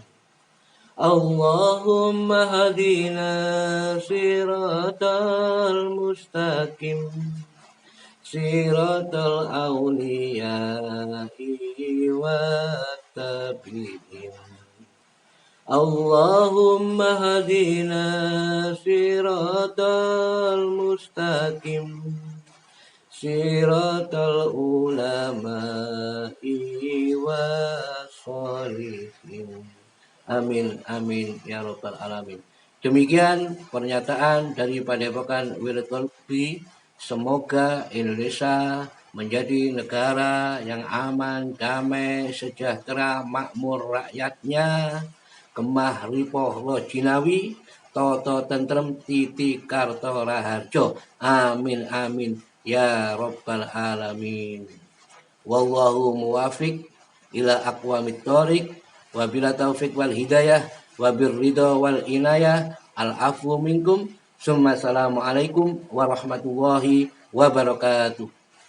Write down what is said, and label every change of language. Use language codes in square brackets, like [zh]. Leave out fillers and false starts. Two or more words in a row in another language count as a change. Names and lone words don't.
[ar] اللهم اهدنا الصراط المستقيم صراط الأولياء والتابعين. اللهم اهدنا الصراط المستقيم صراط العلماء والصالحين. آمين آمين يا رب العالمين. [id] Demikian pernyataan dari Padepokan Wirid Kolbi. Semoga Indonesia menjadi negara yang aman, damai, sejahtera, makmur rakyatnya, [jv] kemah ripoh lo jinawi, toto tentrem titi karto raharjo. [ar] آمين آمين يا رب العالمين. والله الموفق إلى أقوم الطريق, وبالله التوفيق والهداية وبالرضا والعناية, العفو منكم. السلام عليكم ورحمة الله وبركاته.